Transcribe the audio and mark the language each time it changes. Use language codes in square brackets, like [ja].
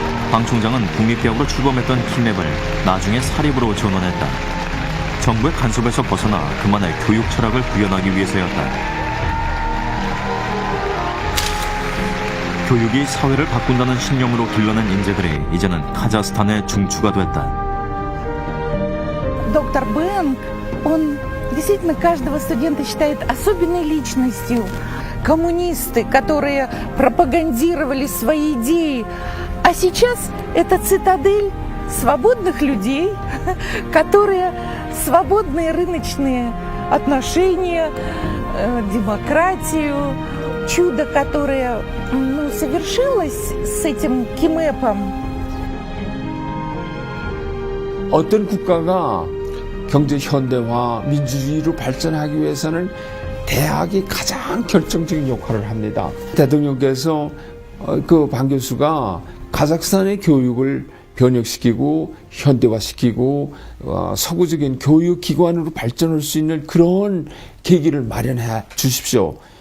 [ko] 방 총장은 국립대학으로 출범했던 키맵을 나중에 사립으로 전환했다. 정부의 간섭에서 벗어나 그만의 교육 철학을 구현하기 위해서였다. 교육이 사회를 바꾼다는 신념으로 길러낸 인재들이 이제는 카자흐스탄의 중추가 됐다. [ru] Доктор Бэнг, он действительно каждого студента считает особенной личностью. Коммунисты, которые пропагандировали свои идеи, а сейчас это цитадель свободных людей, которые свободные рыночные отношения, демократию, чудо, которое совершилось с этим КИМЭПом. [ko] 어떤 국가가 경제 현대화, 민주주의로 발전하기 위해서는 대학이 가장 결정적인 역할을 합니다. 대통령께서 그 방 교수가 카자흐스탄의 교육을 변혁시키고 현대화시키고 서구적인 교육기관으로 발전할 수 있는 그런 계기를 마련해 주십시오.